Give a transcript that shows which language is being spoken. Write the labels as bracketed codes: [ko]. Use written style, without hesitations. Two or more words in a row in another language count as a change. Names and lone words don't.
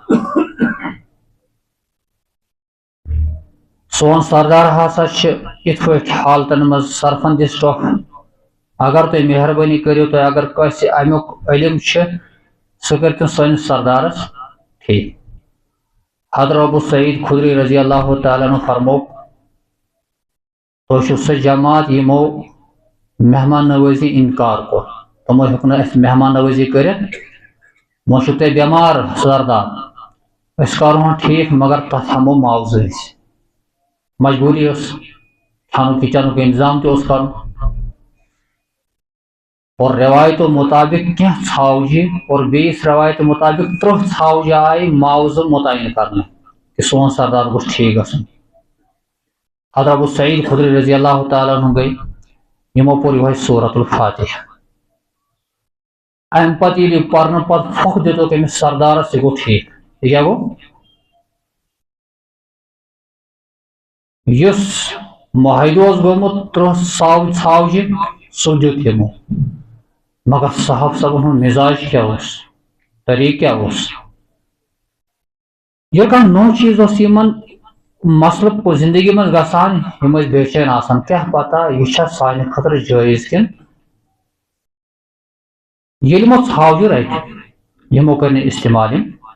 [ks] سون سردار ہسا چھِ یِتھ پٲٹھۍ حالتن منٛز سرفن دِژ ٹوپھ اگر تُہۍ مہربٲنی کٔرِو تُہۍ اگر کٲنٛسہِ امیُک علم چھِ سُہ کٔرۍتن سٲنِس سردارس ٹھیٖک حضرت ابو سعید خدری [ar] رضی اللہ تعالیٰ عنہ [ks] فرموو تُہۍ چھِو سۄ جماعت یِمو مہمان نوٲزی انکار کوٚر تِمو ہیوٚک نہٕ اَسہِ مہمان نوٲزی کٔرِتھ وۄنۍ چھُو تُہۍ بٮ۪مار سردار أسۍ کرہون ٹھیٖک مگر تتھ ہٮ۪مو معاوضہٕ أسۍ مجبوٗری ٲس کھٮ۪نُک چٮ۪نُک انتظام تہِ اوس کرُن اور روایتو مطابق کینٛہہ ژھاوجہِ اور بیٚیِس روایتو مطابق 30 ژھاوجہِ آیہِ معاوضہٕ مُتعین کرنہٕ کہ سون سردار گوٚژھ ٹھیٖک گژھُن حضرت ابو سعید خدری [ar] رضی اللہ تعالیٰ عنہ [ks] گٔے یِمو پوٚر یِہوے سورۃ الفاتحہ امہِ پتہٕ ییٚلہِ یہِ پرنہٕ پتہٕ پھۄکھ دِتُکھ أمِس سردارس یہِ گوٚو ٹھیٖک یہِ کیٛاہ گوٚو یُس معاہدٕ اوس گوٚمُت 30 ژھاوجہِ سُہ دیُت یِمو مگر صاحب صٲبن ہُنٛد مِزاج کیٛاہ اوس طریٖقہٕ کیٛاہ اوس ییٚلہِ کانٛہہ نوٚو چیٖز اوس یِمن مسلہٕ زندگی منٛز گژھان یِم ٲسۍ بے چین آسان کیٛاہ پتہ یہِ چھا سانہِ خٲطرٕ جٲیز کِنہٕ ییٚلہِ یِمو ژھاوجہِ رٹہِ یِمو کٔر نہٕ استعمال یِم